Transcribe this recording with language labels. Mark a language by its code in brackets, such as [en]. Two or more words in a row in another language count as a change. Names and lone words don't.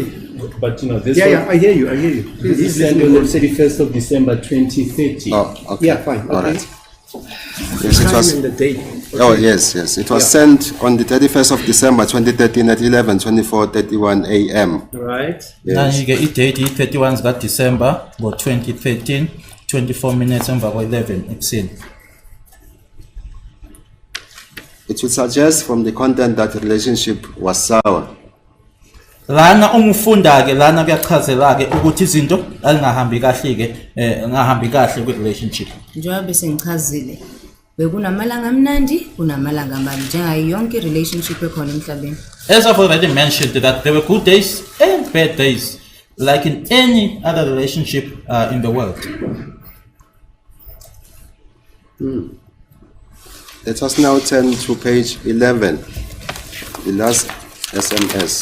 [en] But you know, this I hear you. This is sent on the 31st of December 2030. Oh, okay. Yeah, fine. All Okay. right. Yes, it Time was. and the date. Oh, yes. It was sent on the 31st of December 2013 at 11:24:31 a.m. Right. [xh] Nanje ke idate 31 zika December ngo 2013, 24 minutes emva kwa 11 ekuseni. [en] It would suggest from the content that the relationship was sour. [zu] Lana umfunda ke lana kuyachazela ke ukuthi izinto azingahambi kahle ke ngahambi kahle kwi relationship. Njengoba sengichazile, bekunamalanga amnandi kunamalanga amabi njengayo yonke relationship ekhona emhlabeni. [en] As I've already mentioned that there were good days and bad days, like in any other relationship in the world. Let us now turn to page 11, the last SMS.